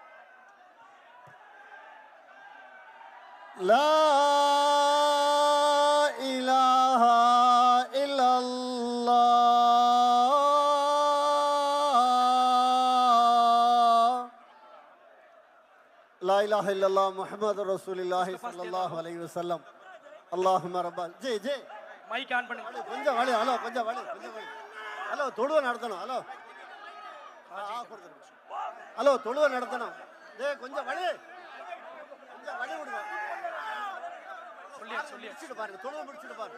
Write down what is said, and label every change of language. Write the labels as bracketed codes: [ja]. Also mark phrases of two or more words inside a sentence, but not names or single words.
[ar] لا إله إلا الله. لا إله إلا الله محمد رسول الله صلى الله عليه وسلم. اللهم رب ஜி ஜி [en] mic on [ta] பண்ணுங்க. கொஞ்சம் வலி. ஹலோ கொஞ்சம் வலி. ஹலோ தொழுவ நடத்தணும். ஹலோ ஹலோ தொழுவ நடத்தணும். கொஞ்சம் வலி. கொஞ்சம் வலி விடுங்க. முடிச்சிட்டு பாருங்க. தொழுவ முடிச்சிட்டு பாருங்க.